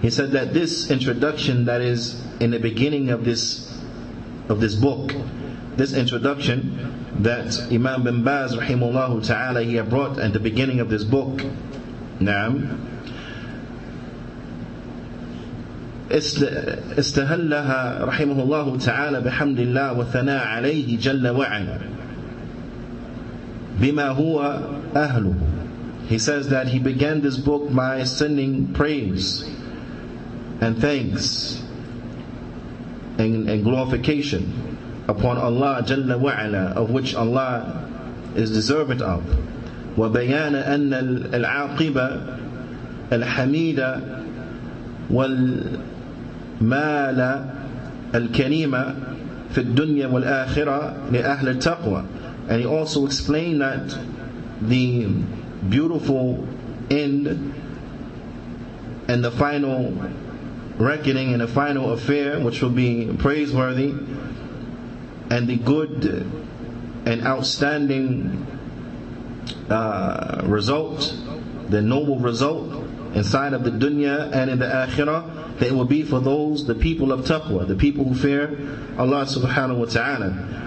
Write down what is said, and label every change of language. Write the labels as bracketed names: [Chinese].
[English] He said that this introduction that is in the beginning of this book, this introduction that Imam bin Baz rahimahullah ta'ala he had brought at the beginning of this book, Naam, [Arabic] استهلها رحمه الله تعالى بحمد الله والثناء عليه جل وعلا بما هو أهله. [English] He says that he began this book by sending praise and thanks and glorification upon Allah Jalla wa'ala, of which Allah is deserving of. [Arabic] وبيان أن العاقبة الحميدة والمال الكريمة في الدنيا والآخرة لأهل التقوى. [English] And he also explained that the beautiful end and the final reckoning and the final affair, which will be praiseworthy, and the good and outstanding result, the noble result inside of the dunya and in the akhirah, that it will be for those, the people of taqwa, the people who fear Allah subhanahu wa ta'ala.